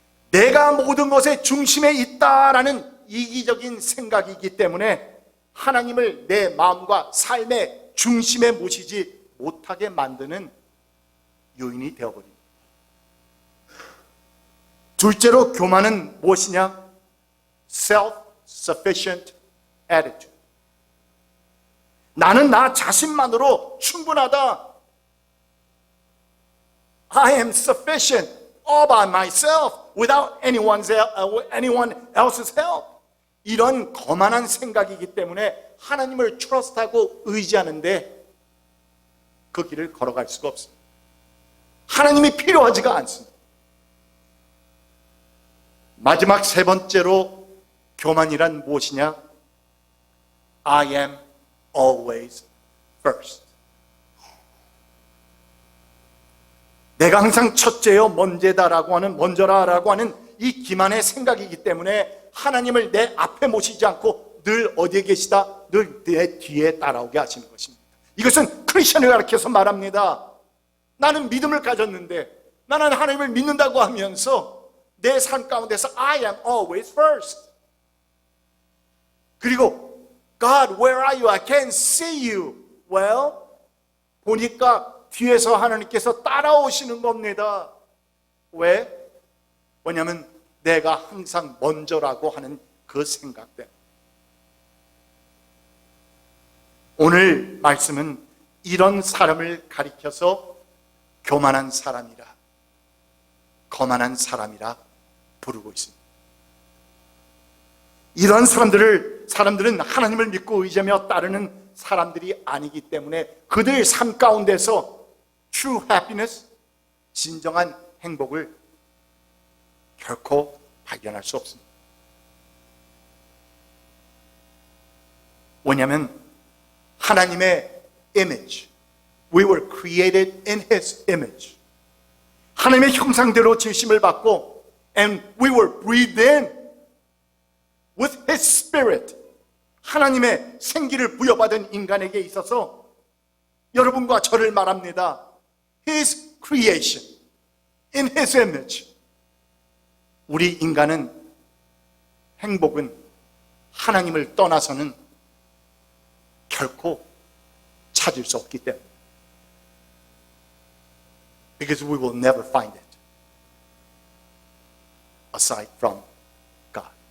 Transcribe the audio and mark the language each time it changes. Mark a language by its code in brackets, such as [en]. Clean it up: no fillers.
[ko] 내가 모든 것의 중심에 있다라는 이기적인 생각이기 때문에 하나님을 내 마음과 삶의 중심에 모시지 못하게 만드는 요인이 되어버립니다. 둘째로 교만은 무엇이냐? [en] self-sufficient attitude. [ko] 나는 나 자신만으로 충분하다. [en] I am sufficient all by myself without anyone else's help. [ko] 이런 거만한 생각이기 때문에 하나님을 트러스트하고 의지하는데 그 길을 걸어갈 수가 없습니다. 하나님이 필요하지가 않습니다. 마지막 세 번째로 교만이란 무엇이냐? [en] I am always first. [ko] 내가 항상 첫째요, 먼저라고 하는 이 기만의 생각이기 때문에 하나님을 내 앞에 모시지 않고 늘 어디에 계시다? 늘 내 뒤에 따라오게 하시는 것입니다. 이것은 크리스천을 가르쳐서 말합니다. 나는 믿음을 가졌는데, 나는 하나님을 믿는다고 하면서 내 삶 가운데서 [en] I am always first. 그리고 God, where are you? I can't see you. [ko] Well, 보니까 뒤에서 하나님께서 따라오시는 겁니다. 왜? 왜냐하면 내가 항상 먼저라고 하는 그 생각 때문에. 오늘 말씀은 이런 사람을 가리켜서 교만한 사람이라, 거만한 사람이라 부르고 있습니다. 이런 사람들은 하나님을 믿고 의지하며 따르는 사람들이 아니기 때문에 그들 삶 가운데서 [en] true happiness, [ko] 진정한 행복을 결코 발견할 수 없습니다. 왜냐하면 하나님의 [en] image, we were created in His image. [ko] 하나님의 형상대로 지으심을 받고 [en] and we were breathed in with His Spirit. [ko] 하나님의 생기를 부여받은 인간에게 있어서 여러분과 저를 말합니다. [en] His creation, in His image. [ko] 우리 인간은 행복은 하나님을 떠나서는 결코 찾을 수 없기 때문에. [en] Because we will never find it aside from God.